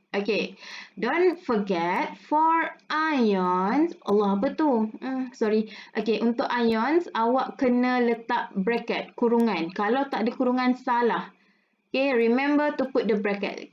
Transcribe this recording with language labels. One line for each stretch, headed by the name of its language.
English: Okay, don't forget for ions,
Malay: Allah apa tu? Okay, untuk ions, awak kena letak bracket, kurungan. Kalau tak ada kurungan, salah.
English: Okay, remember to put the bracket.